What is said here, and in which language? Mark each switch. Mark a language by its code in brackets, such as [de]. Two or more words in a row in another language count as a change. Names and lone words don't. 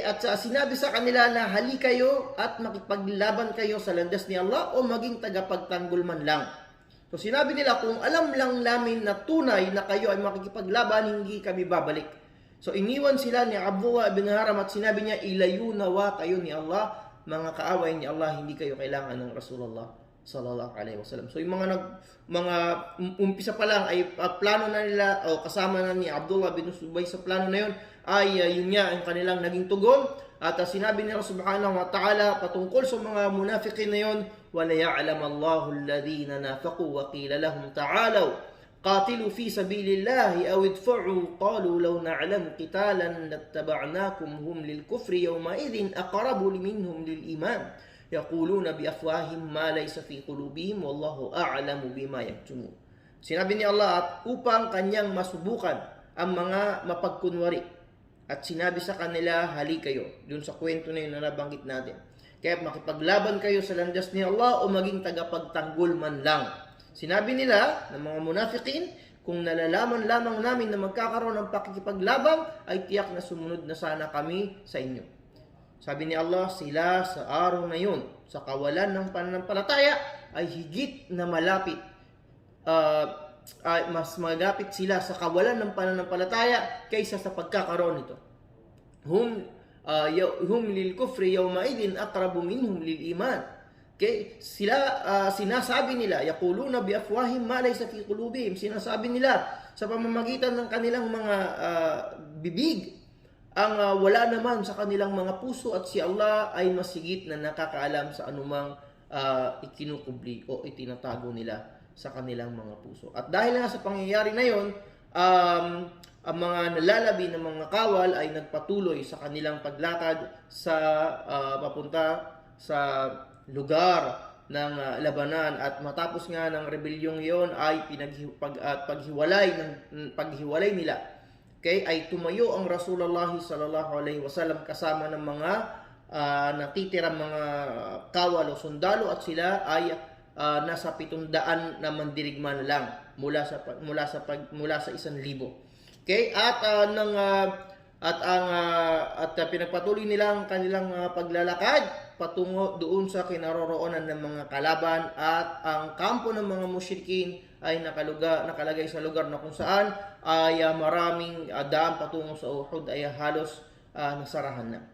[tl] At sinabi sa kanila na hali kayo at makipaglaban kayo sa landas ni Allah o maging tagapagtanggol man lang. So sinabi nila, kung alam lang namin na tunay na kayo ay makikipaglaban, hindi kami babalik. So iniwan sila ni Abdullah ibn Haram at sinabi niya, ilayo nawa kayo ni Allah, mga kaaway ni Allah, hindi kayo kailangan ng Rasulullah [ar] صلى الله عليه وسلم. [tl] So yung mga umpisa pa lang ay plano na nila o kasama na ni Abdullah bin Ubay sa plano na yun ay yun nga ang kanilang naging tugon. At sinabi nila [ar] سبحانه وتعالى [tl] patungkol sa mga munafiqin na yun, [ar] وليعلم الله الذين نافقوا وقيل لهم تعالوا قاتلوا في سبيل الله أو ادفعوا قالوا لو نعلم قتالا لاتبعناكم هم للكفر يومئذ أقرب منهم للإيمان يقولون بأفواههم ما ليس في قلوبهم والله أعلم بما يكتمون. [tl] Sinabi ni Allah at upang kanyang masubukan ang mga mapagkunwari, at sinabi sa kanila, hali kayo. Doon sa kwento na yun na nabanggit natin. Kaya makipaglaban kayo sa landas ni Allah o maging tagapagtanggol man lang. Sinabi nila ng mga munafiqin, kung nalalaman lamang namin na magkakaroon ng pakikipaglaban, ay tiyak na sumunod na sana kami sa inyo. Sabi ni Allah, sila sa araw na yun, sa kawalan ng pananampalataya, ay higit na malapit. Mas malapit sila sa kawalan ng pananampalataya kaysa sa pagkakaroon nito. [ar] هم للكفر يومئذ أقرب منهم للإيمان. [tl] Okay? Sila sinasabi nila, [ar] يقولون بأفواههم ما ليس في قلوبهم. [tl] Sinasabi nila sa pamamagitan ng kanilang mga bibig ang wala naman sa kanilang mga puso, at si Allah ay masigit na nakakaalam sa anumang ikinukubli o itinatago nila sa kanilang mga puso. At dahil nga sa pangyayari na yon, ang mga nalalabi ng mga kawal ay nagpatuloy sa kanilang paglakad sa papunta sa lugar ng labanan, at matapos nga ng rebelyong iyon ay paghiwalay nila Okay, ay tumayo ang Rasulullah [ar] صلى الله عليه وسلم [tl] kasama ng mga natitirang mga kawal o sundalo, at sila ay nasa 700 na mandirigma na lang mula sa 1,000. Okay, at pinagpatuloy nila ang kanilang paglalakad patungo doon sa kinaroroonan ng mga kalaban, at ang kampo ng mga musyrikin ay nakalagay sa lugar na kung saan ay maraming daan patungo sa Uhud ay halos nasarahan na.